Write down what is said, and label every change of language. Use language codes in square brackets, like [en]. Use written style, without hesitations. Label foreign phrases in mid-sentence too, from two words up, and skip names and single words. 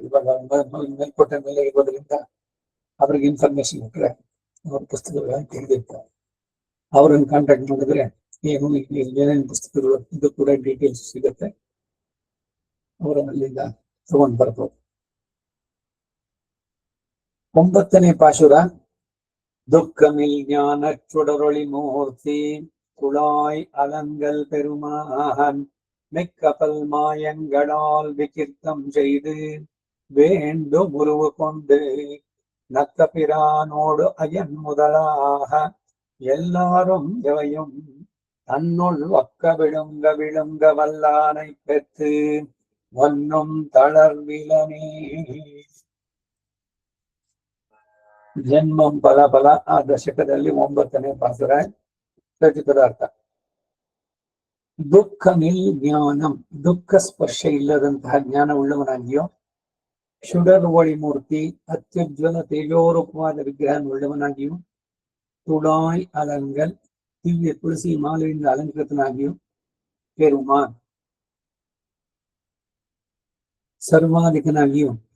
[kn] ಇವಾಗ ಮೇಲ್ಕೋಟೆ ಮೇಲೆ ಇರೋದ್ರಿಂದ ಅವ್ರಿಗೆ ಇನ್ಫಾರ್ಮೇಶನ್ ಕೊಟ್ಟರೆ ಅವ್ರ ಪುಸ್ತಕಗಳನ್ನು ತೆಗೆದಿರ್ತಾರೆ. ಅವ್ರನ್ನ ಕಾಂಟ್ಯಾಕ್ಟ್ ಮಾಡಿದ್ರೆ ಏನೇನು ಪುಸ್ತಕಗಳು ಇದು ಕೂಡ ಡೀಟೇಲ್ಸ್ ಸಿಗುತ್ತೆ. ಅವರು ಅಲ್ಲಿಂದ ತಗೊಂಡ್ ಬರ್ಬೋದು. 9ನೇ ಪಾಶುರ. [ta] துக்கமில் ஞான சுடரொளி மூர்த்தி துளாய் அலங்கல் பெருமான் மெக்கப்பல் மாயங்களால் விகிர்த்தம் செய்து வேண்டும் உருவு கொண்டு நக்க பிரானோடு அயன் முதலாக எல்லாரும் எவையும் தன்னுள் ஒக்க விழுங்க வல்லானை பெற்று ஒன்னும் தளர்விலனே. [kn] ಜನ್ಮಂ ಫಲ ಫಲ ಆ ದಶಕದಲ್ಲಿ 9ನೇ ಪಾಸುರ. ರಚಿತದ ಅರ್ಥ. [ta] துக்க நில் ஞானம், [kn] ದುಃಖ ಸ್ಪರ್ಶ ಇಲ್ಲದಂತಹ ಜ್ಞಾನ ಉಳ್ಳವನಾಗಿಯೋ, [ta] சுடர் ஒளி மூர்த்தி, [kn] ಅತ್ಯುಜ್ವಲ ತೇಜೋರೂಪವಾದ ವಿಗ್ರಹ ಉಳ್ಳವನಾಗಿಯೂ, [ta] துழாய் அலங்கல், [kn] ದಿವ್ಯ ತುಳಸಿ ಮಾಲೆಯಿಂದ ಅಲಂಕೃತನಾಗಿಯೂ, ಪೆರುಮಾನ್ ಸರ್ವಾಧಿಕನಾಗಿಯೂ.